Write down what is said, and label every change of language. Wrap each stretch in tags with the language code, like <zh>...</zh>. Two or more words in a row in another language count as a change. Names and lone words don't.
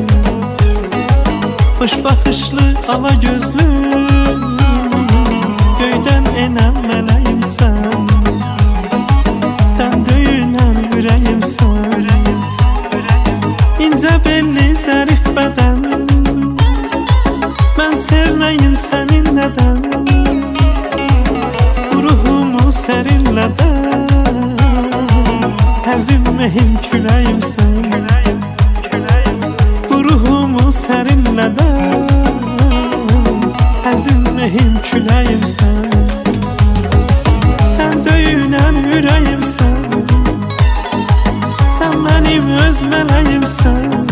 <tr>Hoş bakışlı ala gözlü, köyden enen meleğim sen. Sen döyünen yüreğim sen. İnce belli zarif beden, ben sevmeyim senin neden. Ruhumu serinleden,</tr> <az>əzilməyim küləyim sən.</az> <tr>Ruhumu serinleden,</tr> <az>əzilməyim küləyim sən. Sən döyünən ürəyimsən, sən mənim öz mələyimsən.</az>